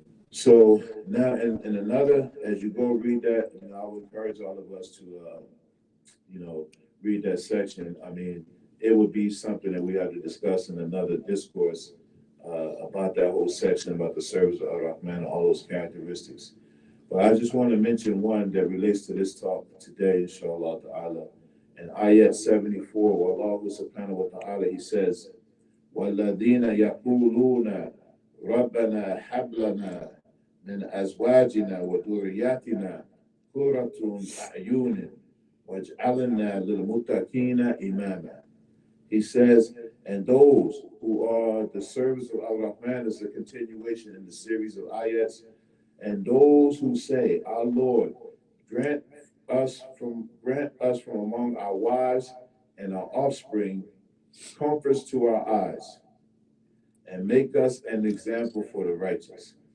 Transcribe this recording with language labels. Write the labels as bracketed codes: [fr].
[en] So now, in another, as you go read that, I would encourage all of us to, read that section. I mean, it would be something that we have to discuss in another discourse about that whole section about the service of Ar-Rahman and all those characteristics. But I just want to mention one that relates to this talk today, inshallah ta'ala. In ayat 74, where Allah subhanahu wa ta'ala, he says, [ar] وَالَّذِينَ يَقُولُونَ رَبَّنَا هَبْ لَنَا مِنْ أَزْوَاجِنَا وَذُرِّيَّاتِنَا قُرَّةَ أَعْيُنٍ وَاجْعَلْنَا لِلْمُتَّقِينَ إِمَامًا. [en] He says, and those who are the servants of Ar-Rahman, is a continuation in the series of ayats, and those who say, our Lord, grant us from among our wives and our offspring comforts to our eyes, and make us an example for the righteous.